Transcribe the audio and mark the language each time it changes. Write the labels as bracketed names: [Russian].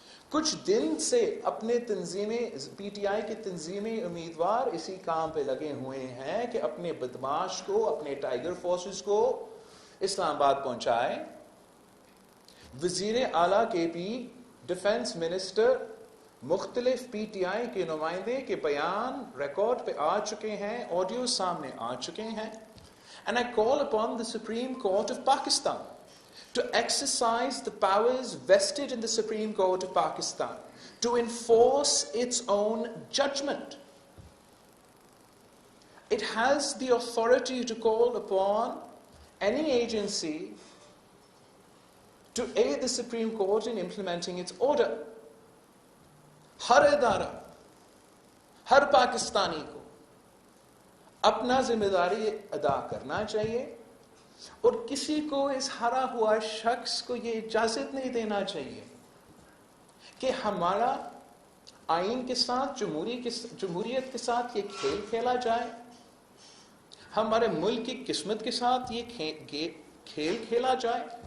[Urdu] کچھ دن سے اپنے تنظیمیں، پی ٹی آئی کی تنظیمی امیدوار اسی کام پہ لگے ہوئے ہیں کہ اپنے بدماش کو، اپنے ٹائیگر فورسز کو اسلام آباد پہنچائے. وزیر اعلیٰ کے بھی، ڈیفنس منسٹر، مختلف پی ٹی آئی کے نمائندے کے بیان ریکارڈ پہ آ چکے ہیں، آڈیو سامنے آ چکے ہیں. [English] And I call upon the Supreme Court of Pakistan to exercise the powers vested in the Supreme Court of Pakistan to enforce its own judgment. It has the authority to call upon any agency to aid the Supreme Court in implementing its order. [Urdu] ہر ادارہ، ہر پاکستانی کو اپنا ذمہ داری ادا کرنا چاہیے، اور کسی کو اس ہرا ہوا شخص کو یہ اجازت نہیں دینا چاہیے کہ ہمارا آئین کے ساتھ، جمہوریت کے ساتھ یہ کھیل کھیلا جائے، ہمارے ملک کی قسمت کے ساتھ یہ کھیل کھیلا جائے.